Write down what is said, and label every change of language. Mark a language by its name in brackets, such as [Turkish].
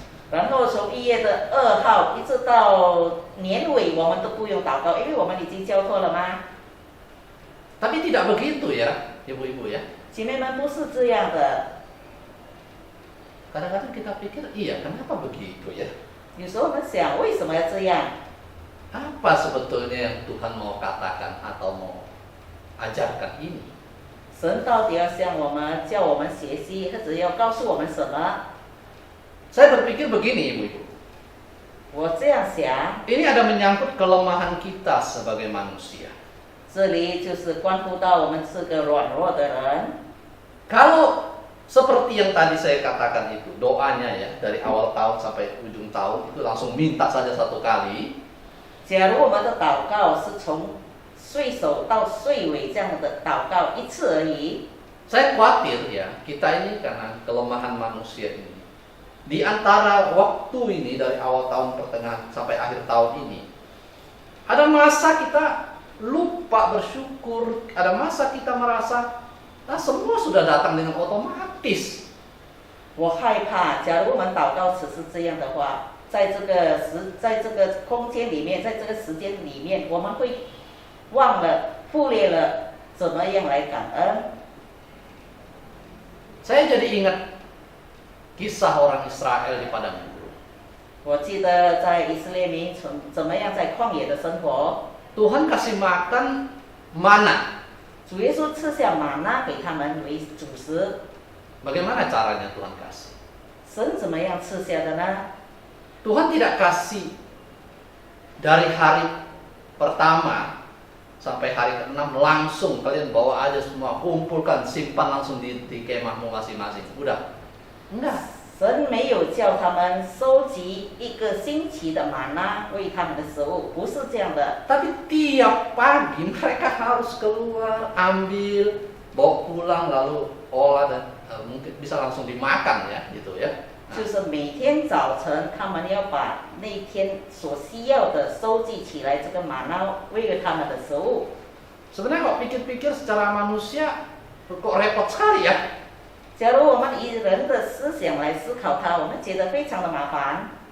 [Chinese] 然后从1月的2号一直到年尾，我们都不用祷告，因为我们已经交托了吗？ [Indonesian] Tapi tidak begitu ya, ibu-ibu ya. [Chinese] 姐妹们，不是这样的。 [Indonesian] Kadang-kadang kita pikir, iya kenapa begitu ya? [Chinese] 有时候我们想，为什么要这样？ [Indonesian] Apa sebetulnya yang Tuhan mau katakan atau mau ajarkan ini? [Chinese] 神到底要向我们、叫我们学习，或者要告诉我们什么？ [Indonesian] Saya berpikir begini, ibu-ibu. [Chinese] 我这样想， [Indonesian] Ini ada menyangkut kelemahan kita sebagai manusia. [Chinese] 这里就是关乎到我们是个软弱的人。 [Indonesian] Kalau seperti yang tadi saya katakan itu, doanya ya, dari awal tahun sampai ujung tahun, itu langsung minta saja satu kali. [Chinese] 假如我们的祷告是从岁首到岁尾这样的祷告一次而已， [Indonesian] Saya khawatir ya, kita ini karena kelemahan manusia ini. Di antara waktu ini, dari awal tahun pertengahan sampai akhir tahun ini, ada masa kita lupa bersyukur, ada masa kita merasa, semua sudah datang dengan otomatis. [Chinese] 我害怕，假如我们祷告只是这样的话，在这个空间里面，在这个时间里面，我们会忘了、忽略了怎么样来感恩。 [Indonesian] Saya jadi ingat kisah orang Israel di padang gurun. [Chinese] 我记得在以色列民怎么样在旷野的生活， [Indonesian] Tuhan kasih makan mana. [Chinese] 主耶稣赐下玛纳给他们为主食。 [Indonesian] Bagaimana caranya Tuhan kasih? [Chinese] 神怎么样赐下的呢？ [Indonesian] Tuhan tidak kasih dari hari pertama sampai hari ke-6 langsung kalian bawa aja semua, kumpulkan, simpan langsung di kemahmu masing-masing. Udah. Enggak. [Chinese] 神没有叫他们收集一个星期的玛纳为他们的食物，不是这样的。 [Indonesian] Tapi tiap pagi mereka harus keluar, ambil, bawa pulang, lalu olah dan mungkin bisa langsung dimakan ya, gitu ya. [Chinese] 就是每天早晨，他们要把那天所需要的收集起来，这个玛纳为了他们的食物。 [Indonesian] Sebenarnya kalau pikir-pikir secara manusia kok repot sekali ya. [Chinese] 假如我们以人的思想来思考它，我们觉得非常的麻烦。